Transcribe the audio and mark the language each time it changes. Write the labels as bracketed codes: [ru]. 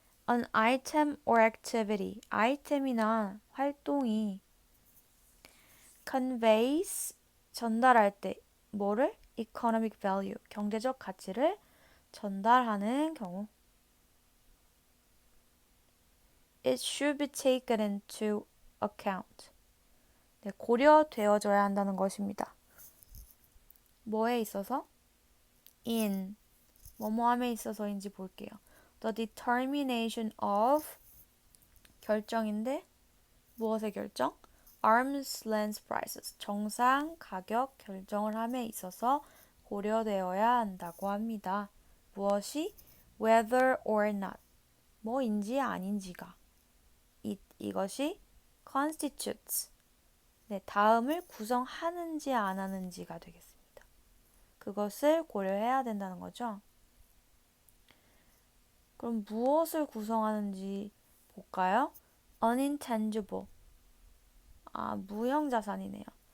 [en] An item or activity, [ko] 아이템이나 활동이 [en] conveys, [ko] 전달할 때 뭐를? [en] economic value, [ko] 경제적 가치를 전달하는 경우. [en] It should be taken into account. [ko] 네, 고려되어져야 한다는 것입니다. 뭐에 있어서? [en] in, [ko] 뭐뭐함에 있어서인지 볼게요. [en] The determination of, [ko] 결정인데 무엇의 결정? [en] Arm's length prices, [ko] 정상 가격 결정을 함에 있어서 고려되어야 한다고 합니다. 무엇이? [en] Whether or not, [ko] 뭐인지 아닌지가. 이것이 [en] constitutes, [ko] 네, 다음을 구성하는지 안 하는지가 되겠습니다. 그것을 고려해야 된다는 거죠. 그럼 무엇을 구성하는지 볼까요? unintangible, 무형자산이네요.